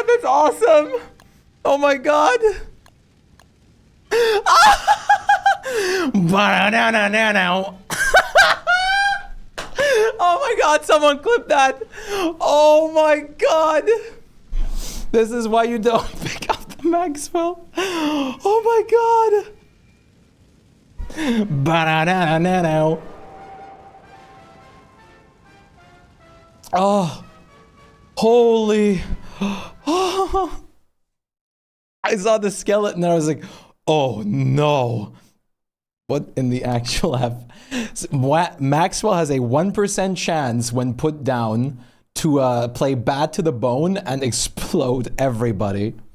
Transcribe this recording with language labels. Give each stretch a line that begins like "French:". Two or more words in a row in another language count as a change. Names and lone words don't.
English: awesome! Oh my god! Ba-na-na-na-na. Oh my god, someone clip that! Oh my god! This is why you don't pick up the Maxwell. Oh my god! Ba-na-na-na-na. Oh, holy. Oh. I saw the skeleton and I was like, oh no. What in the actual F? Maxwell has a 1% chance when put down to play bad to the bone and explode everybody.